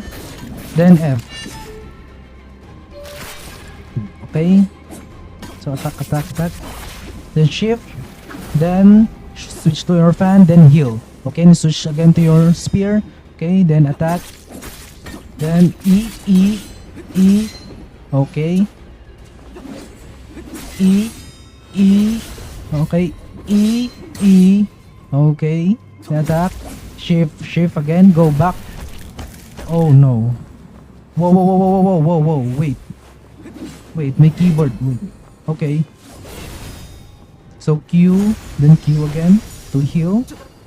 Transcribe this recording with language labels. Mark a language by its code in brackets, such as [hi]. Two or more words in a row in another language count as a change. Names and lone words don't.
[en] Then F. Okay. So attack. Then shift. Then switch to your fan. Then heal. Okay, and switch again to your spear. Okay, then attack. Then E. Okay. E. Okay. E. Okay. Attack. Shift again. Go back. Oh no. Whoa. Wait, my keyboard. Wait. Okay. So Q, then Q again to heal.